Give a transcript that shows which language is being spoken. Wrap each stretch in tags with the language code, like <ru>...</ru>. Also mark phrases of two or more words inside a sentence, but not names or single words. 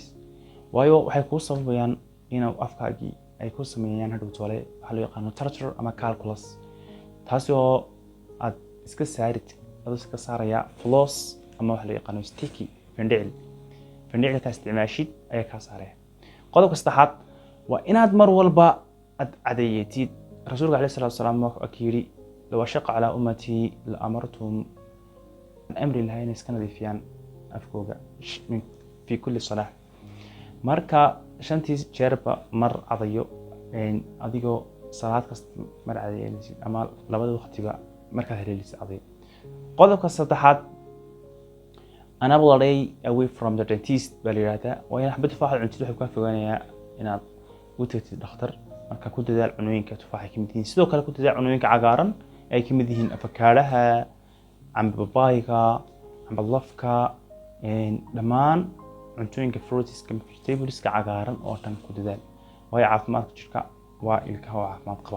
<so>waayo waxay ku sababayaan inuu afkaagii ay ku sameeyaan hadhow toole waxa loo yaqaano tartar ama calculus, taasi oo aad iska saarid adoo iska saaraya floss ama waxa loo yaqaano sticky findhicil ka isticmaashid ayaa ka saaraya. qodobka saddexaad waa inaad mar walba aad cadeeyatid. rasuulka</so> <ar>عليه الصلاة والسلام</ar> <so>wuxuu yiri</so> <ar>لو شق على أمتي لأمرتهم</ar> <so>amri lahayna iska nadiifiyaan afkooga</so> <ar>في كل صلاة.</ar> <so>marka shantii jeerba mar cadayo adigoo salaad kasta mar cadaynaysid ama labada waqtiba markaad heleelisid cadayo. qodobka saddexaad</so> <en>another day away from the dentist</en> <so>baa la yiraahdaa waa in xabad tufaax cuntid wuxuu ka fogaanayaa inaad u tagtid dhakhtar. marka ku dadaal cunooyinka tufaaxa kamid yihiin, sidoo kale ku dadaal cunooyinka cagaaran ay kamid yihiin avocado-ha, cambe babayga, cambe lafka, dhammaan cuntooyinka fruitska vegetables-ka cagaaran oo dhan ku dadaal waayo caafimaadka jirka waa ilkaha oo caafimaad qaba.</so>